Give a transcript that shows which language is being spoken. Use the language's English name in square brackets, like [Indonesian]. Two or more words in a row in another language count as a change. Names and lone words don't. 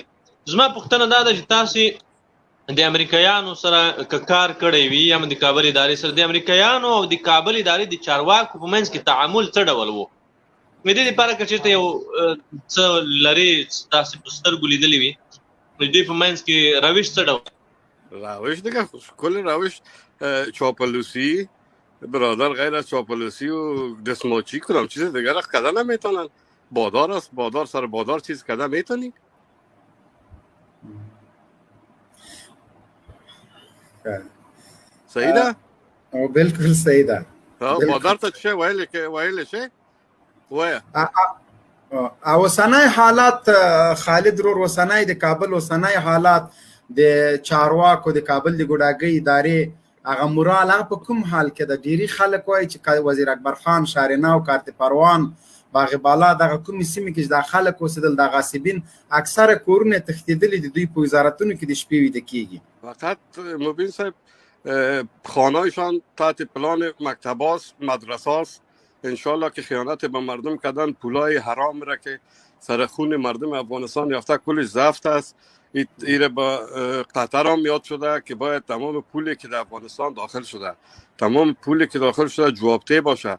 [Pashto] زما پوښتنه دا ده چې تاسې د امریکایانو سره که کار کړی وي یا د کابل ادارې سره، د امریکایانو او د کابل ادارې د چارواکو په منځ کې تعامل څه ډول و؟ د دې لپاره که چېرته یو څه لرې تاسې په سترګو لیدلي وي د دوی په منځ کې روش څه ډول؟ [Persian] روش دیگه کل روش چاپلوسی برادر، غیر از چاپلوسی و دستماچی کدام چیز دیگر را کردن نمیتونن. بادار است، بادار سر بادار چیز کردن میتونی؟ [Pashto] صحیح ده؟ بالکل صحیح ده. بادار ته چه ویل شه؟ وایه. اوسنۍ حالات خالد رور، اوسنۍ د کابل اوسنۍ حالات د چارواکو د کابل د ګوډاګۍ ادارې هغه مورال هغه په کوم حال کې د ډیری خلک وایي چې وزیر اکبر خان شارنا او کارت پروان باغ بالا دغه کوم سیمه کې د خلک اوسېدل د غاصبین اکثره کورونه تښتېدلي د دوی په وزارتونو کې د شپې ویده کېږي. [Persian] فقط مبین صاحب خانهایشان تحت پلان مکتباست، مدرساست. انشالله که خیانت به مردم کردن، پولای حرام را که سر خون مردم افغانستان یافته کلش زفت است. ایره با قطر هم یاد شده که باید تمام پولی که در افغانستان داخل شده، تمام پولی که داخل شده جوابده باشه.